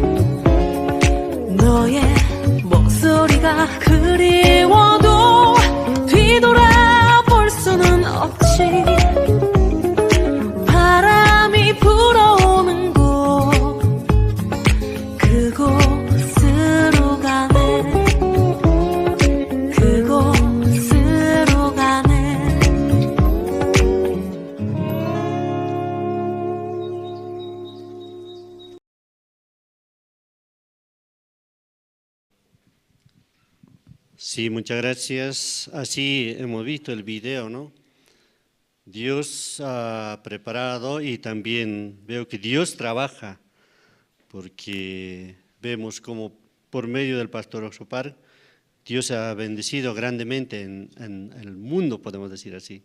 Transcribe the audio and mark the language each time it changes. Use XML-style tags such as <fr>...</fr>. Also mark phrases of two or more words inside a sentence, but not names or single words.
<ko>너의 목소리가 그리워도 뒤돌아볼 수는 없지. 바람이 불어오는 곳 그곳으로 가네. 그곳으로 가네.</ko> <es>Sí, muchas gracias. Así hemos visto el video, ¿no? Dios ha preparado y también veo que Dios trabaja, porque vemos como por medio del pastor Oxopar, Dios ha bendecido grandemente en el mundo, podemos decir así.</es>